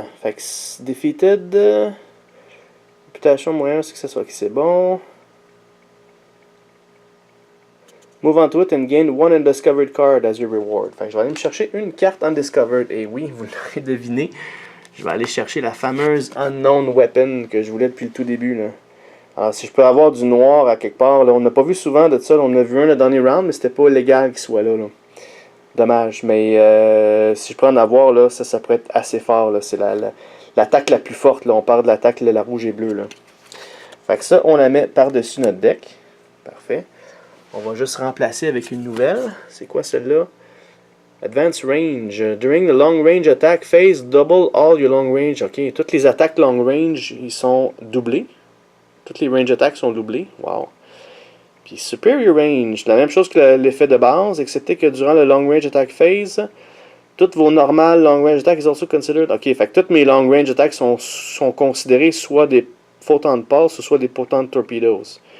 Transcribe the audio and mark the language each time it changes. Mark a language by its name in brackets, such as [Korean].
[French] Fait que Defeated. Réputation moyen, c'est que ça soit qui c'est bon. [English] Move on to it and gain one undiscovered card as your reward. [French] Fait que je vais aller me chercher une carte undiscovered. Et oui, vous l'aurez deviné, je vais aller chercher la fameuse Unknown Weapon que je voulais depuis le tout début. Là. Alors, si je peux avoir du noir à quelque part, là, on n'a pas vu souvent de ça. Là, on a vu un le dernier round, mais c'était pas légal qu'il soit là. Dommage. Mais si je peux en avoir, là, ça pourrait être assez fort. C'est l'attaque la plus forte. Là. On parle de l'attaque la rouge et bleue. Là. Fait que ça, on la met par-dessus notre deck. Parfait. On va juste remplacer avec une nouvelle. C'est quoi celle-là? Advanced Range. [English] During the long range attack phase, double all your long range. OK. [French] Toutes les attaques long range, ils sont doublées. Toutes les range attacks sont doublées. Wow. Puis Superior Range. La même chose que l'effet de base, excepté que durant le long range attack phase, toutes vos normales [English] long range attacks is also considered. [French] OK. Fait que toutes mes long range attacks sont considérées soit des photon pulse ou soit des photon torpedoes.